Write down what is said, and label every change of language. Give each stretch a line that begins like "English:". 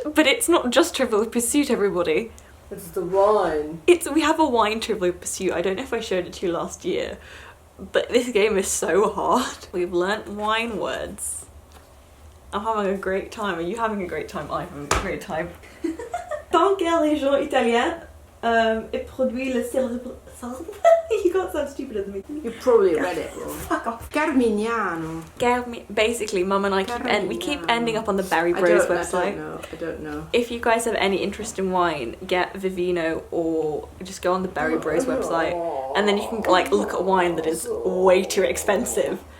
English: But it's not just Trivial Pursuit, everybody. It's the wine. We have a wine Trivial Pursuit. I don't know if I showed it to you last year, but this game is so hard. We've learnt wine words. I'm having a great time. Are you having a great time? I'm having a great time.
French: Dans quelle région italienne est produit le célèbre...
English: You can't sound stupid as me. You probably read it wrong. Fuck off. Carmignano. Basically, Mum and I keep ending up on the Barry Bros website. I don't know. If you guys have any interest in wine, get Vivino or just go on the Barry Bros website, and then you can like look at wine that is way too expensive.